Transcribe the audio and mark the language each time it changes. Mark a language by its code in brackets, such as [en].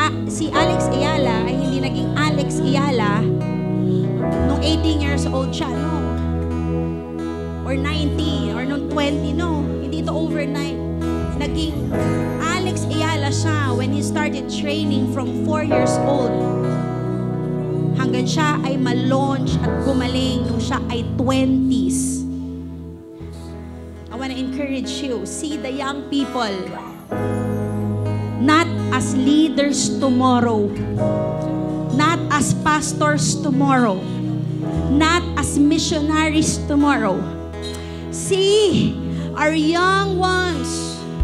[tl] Si Alex Ayala ay hindi naging Alex Ayala nung [en] 18 years old [tl] siya, no? Or 19, or nung 20, no? Hindi ito overnight. [en] Naging Alex Ayala siya when he started training from 4 years old. [tl] Hanggang siya ay ma-launch at gumaling nung siya ay 20s. [en] I want to encourage you, see the young people not as leaders tomorrow, not as pastors tomorrow, not as missionaries tomorrow. See our young ones